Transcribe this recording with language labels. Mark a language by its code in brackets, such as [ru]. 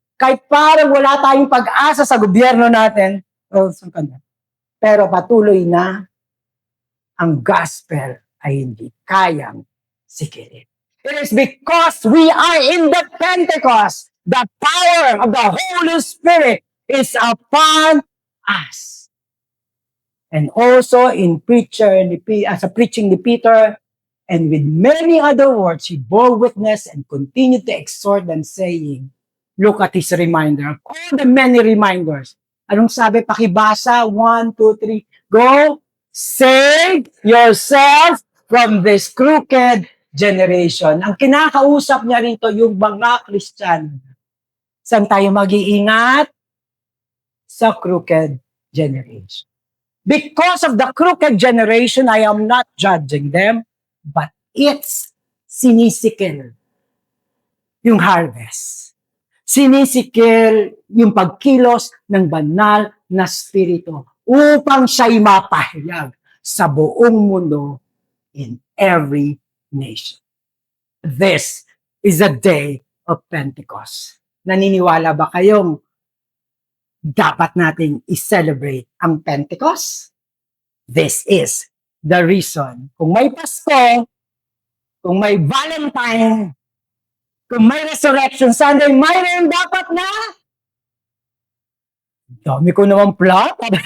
[tl] Kahit parang wala tayong pag-asa sa gobyerno natin. Pero patuloy na ang gospel ay hindi kayang sikirin. [en] It is because we are in the Pentecost. The power of the Holy Spirit is upon us. And also in [tl] sa preaching ni Peter, [en] and with many other words, he bore witness and continued to exhort them, saying, look at his reminder. All the many reminders. [tl] Anong sabi? Pakibasa. [en] 1, 2, 3. Go. Save yourself from this crooked generation. [tl] Ang kinakausap niya rito, yung mga Kristiyano. Saan tayo mag-iingat? Sa crooked generation. [en] Because of the crooked generation, I am not judging them, but it's [tl] sinisikil yung [en] harvest. [tl] Sinisikil yung pagkilos ng banal na spirito upang siya'y mapahayag sa buong mundo [en] in every nation. This is a day of Pentecost. [tl] Naniniwala ba kayong dapat nating i-celebrate ang Pentecost? [en] This is the reason. [tl] Kung may Pasko, kung may Valentine, kung may Resurrection Sunday, mayroon dapat na dami ko naman plot.